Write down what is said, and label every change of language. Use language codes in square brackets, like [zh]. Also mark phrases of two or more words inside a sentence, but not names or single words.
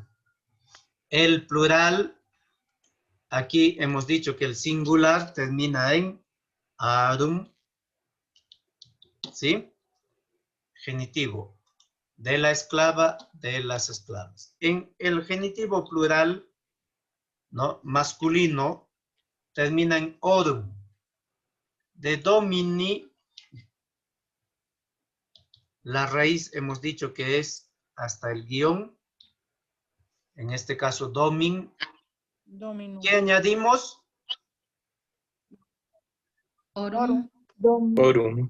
[es] El plural, aquí hemos dicho que el singular termina en arum. ¿Sí? Genitivo. De la esclava, de las esclavas. En el genitivo plural, ¿no? Masculino, termina en orum. De domini, la raíz hemos dicho que es hasta el guión. En este caso, domin. ¿Qué añadimos? Orum. Orum.